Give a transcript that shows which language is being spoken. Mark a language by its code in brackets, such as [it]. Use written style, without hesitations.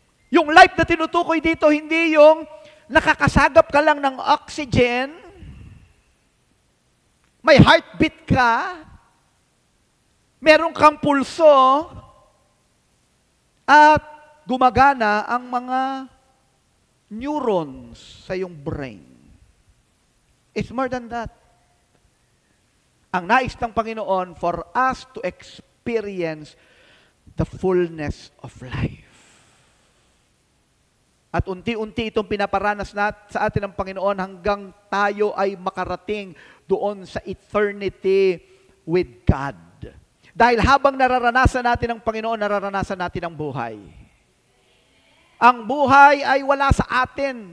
[tl] Yung life na tinutukoy dito, hindi yung nakakasagap ka lang ng oxygen, may heartbeat ka, meron kang pulso, at gumagana ang mga neurons sa iyong brain. [en] It's more than that. [tl] Ang nais ng Panginoon [en] for us to experience the fullness of life. [tl] At unti-unti itong pinaparanas sa atin ng Panginoon hanggang tayo ay makarating doon sa [en] eternity with God. [tl] Dahil habang nararanasan natin ang Panginoon, nararanasan natin ang buhay. Ang buhay ay wala sa atin.